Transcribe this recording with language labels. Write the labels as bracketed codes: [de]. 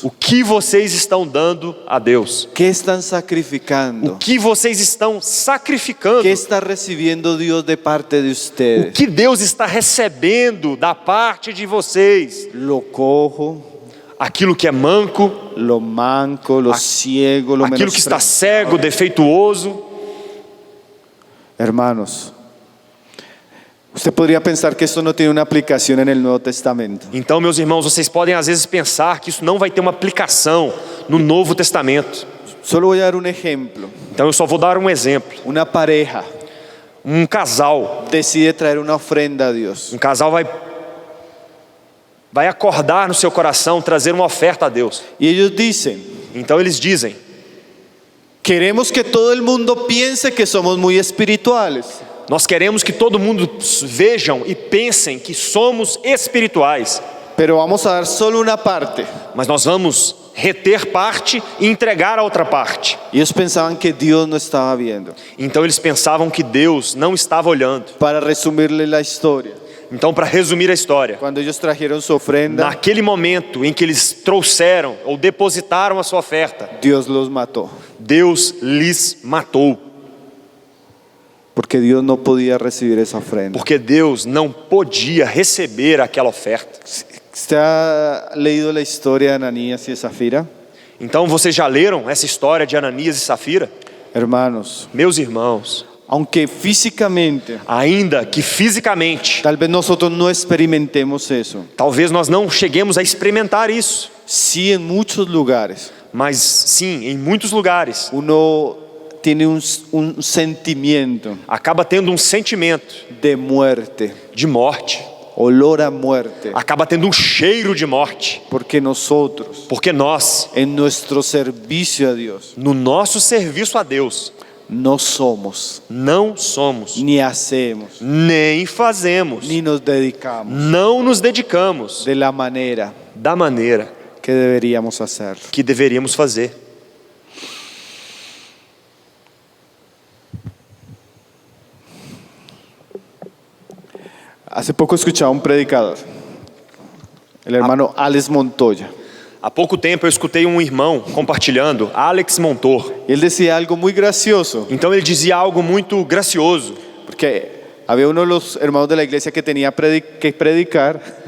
[pt] o que vocês estão dando a Deus? [es] ¿Qué están [pt] O [es] sacrificando? [pt] que vocês estão sacrificando? [es] ¿Qué está recibiendo Dios de parte de [pt] O [es] ustedes? [pt] que Deus está recebendo da parte de vocês? [es] Lo cojo, [pt] Aquilo que é manco, [es] lo manco, lo ciego, lo [pt] aquilo que está [es] menospreciado. [pt] cego, defeituoso. [es] Hermanos, usted podría pensar que esto no tiene una aplicación en el Nuevo Testamento. [pt] Então, meus irmãos, vocês podem às vezes pensar que isso não vai ter uma aplicação no Novo Testamento. [es] Solo voy a dar un ejemplo. [pt] Então eu só vou dar um exemplo. [es] Una pareja [pt] Um casal [es] decide traer una ofrenda a Dios. [pt] Um casal vai acordar no seu coração, trazer uma oferta a Deus. [es] Y ellos dicen, [pt] Então eles dizem, [es] queremos que todo el mundo piense que somos muy espirituales. [pt] nós queremos que todo mundo vejam e pensem que somos espirituais, [es] Pero vamos a dar solo una parte. [pt] mas nós vamos reter parte e entregar a outra parte. [es] Y ellos pensaban que Dios no estaba viendo. [pt] Então eles pensavam que Deus não estava olhando. [es] Para resumirle la historia, [pt] Então, para resumir a história, [es] cuando ellos trajeron su ofrenda, [pt] naquele momento em que eles trouxeram ou depositaram a sua oferta, [es] Dios los mató. [pt] Deus lhes matou, [es] Porque Dios no podía recibir esa ofrenda. [pt] porque Deus não podia receber aquela oferta. [es] ¿Usted ha leído la historia de Ananías y de Zafira? [pt] Então, vocês já leram essa história de Ananias e Safira? [es] Hermanos, [pt] Meus irmãos, [es] aunque físicamente, [pt] ainda que fisicamente, [es] tal vez nosotros no experimentemos eso, [pt] talvez nós não cheguemos a experimentar isso, [es] sí en muchos lugares [pt] mas sim, em muitos lugares, [es] uno tiene un sentimiento [pt] acaba tendo um sentimento [es] de muerte, [pt] de morte, [es] olor a muerte, [pt] acaba tendo um cheiro de morte, [es] porque nosotros, [pt] porque nós, [es] en nuestro servicio a Dios, [pt] no nosso serviço a Deus, [es] no somos, [pt] não somos, [es] ni hacemos, [pt] nem fazemos, [es] ni nos dedicamos [pt] não nos dedicamos [es] de la manera [pt] da maneira [es] que deberíamos hacerlo. [pt] que deveríamos fazer. [es] Hace poco escuchaba un predicador, el hermano Alex Montoya. [pt] Há pouco tempo eu escutei um irmão compartilhando, Alex Montor. [es] Él decía algo muy gracioso, [pt] Então ele dizia algo muito gracioso. [es] porque había uno de los hermanos de la iglesia que tenía que predicar